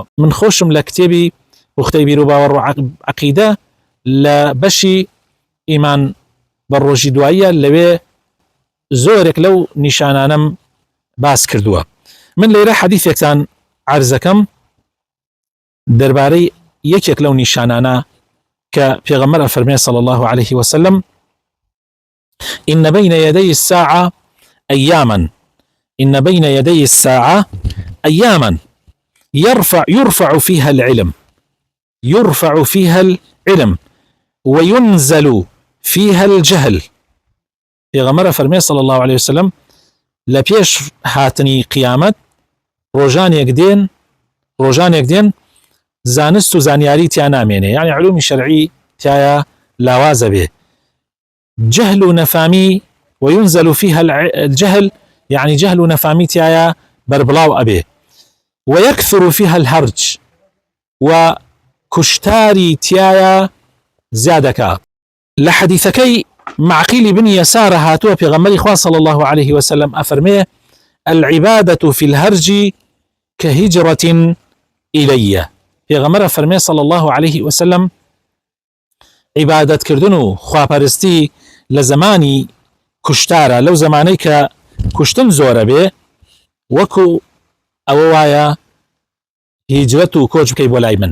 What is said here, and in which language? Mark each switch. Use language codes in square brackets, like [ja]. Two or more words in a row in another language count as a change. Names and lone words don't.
[ckb] من خۆشم لە کتێبی وختەی بیر و باوەڕ و عەقیدە لە بەشی ئیمان بە ڕۆژی دواییە لەوێ زۆرێک لەو نیشانانەم باس کردووە. من لێرە حەدیثێکتان عەرزەکەم دەربارەی یەکێک لەو نیشانانە کە پێغەمبەر فەرمێ [ar] صلی الله عليه وسلم: إن بين يدي الساعة أياما إن بين يدي الساعة أياما يرفع فيها العلم وينزل فيها الجهل. [ckb] پێغەمبەر فەرمێ [ar] صلی الله عليه وسلم [ckb] لە پێش هاتنی قیامەت ڕۆژانێک دێن زانست و زانیاری تیا نامێنێ، یعنی علومی شەرعی تایە لاوازە بێ، جهل و نەفامی [ar] وينزل فيها الجهل، [ckb] يعني جهل و نەفامی تایە بربڵاو ئەبێ، [ar] ويكثر فيها الهرج [ckb] و کوشتاری تایە زیادەکە. لە حەدیثەکەی معقیل بن يسار هاتووە پێغەمبەری خوا [ar] صلی الله عليه وسلم [ckb] ئەفەرمێ: [ar] العبادة في الهرج كهجرة إلي. [ckb] پێغەمبەر فەرمێ [ar] صلی الله عليه وسلم [ckb] عیبادەت کردن و خواپەرستی لە زمانی کوشتارە، لەو زمانەی کە کوشتن زۆرە بێ، وەکو ئەوە وایە هیجرەت و کۆچ بکەی بۆ لای من.